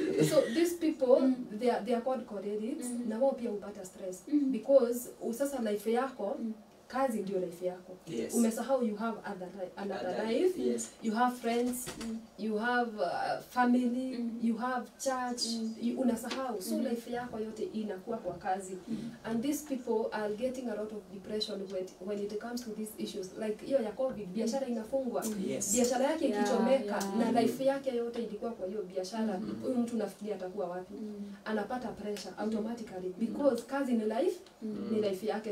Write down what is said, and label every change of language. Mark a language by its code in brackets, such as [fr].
[en] So these people they are called cholerics, [sw] na wao pia upata [en] stress because [sw] sasa life yako kazi ndio life yako. Umesahau [en] you have another life. You have friends, you have family, you have church, [sw] unasahau. [en] So [sw] life yako yote inakuwa kwa kazi. [en] And these people are getting a lot of depression when it comes to these issues. [sw] Like hiyo ya COVID, biashara inafungwa. Biashara yake ikichomeka na life yake yote ilikuwa kwa hiyo biashara. Huyu mtu nafikiria atakuwa wapi? Anapata [en] pressure automatically because [sw] kazi ni life yake.